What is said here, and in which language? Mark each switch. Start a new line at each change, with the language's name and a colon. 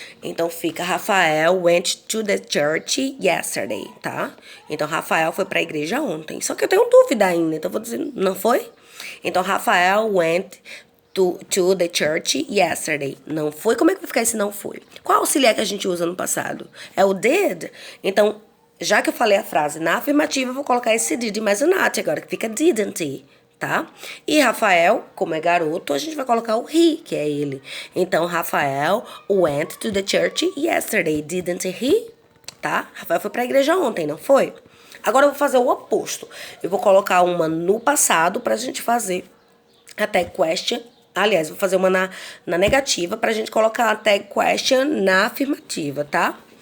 Portuguese: Então fica
English: Rafael went to the church yesterday, tá?
Portuguese: Então Rafael foi para a igreja ontem. Só que eu tenho dúvida ainda, então vou dizer, não foi?
English: Então Rafael went to the church yesterday.
Portuguese: Não foi? Como é que vai ficar esse não foi? Qual auxiliar que a gente usa no passado? É o did. Então, já que eu falei a frase na afirmativa, eu vou colocar esse did mais o not agora, que fica didn't, tá? E Rafael, como é garoto, a gente vai colocar o he, que é ele.
English: Então, Rafael went to the church yesterday. Didn't he? Tá?
Portuguese: Rafael foi pra igreja ontem, não foi? Agora eu vou fazer o oposto. Eu vou colocar uma no passado pra gente fazer a tag question. Aliás, vou fazer uma na negativa pra gente colocar a tag question na afirmativa, tá?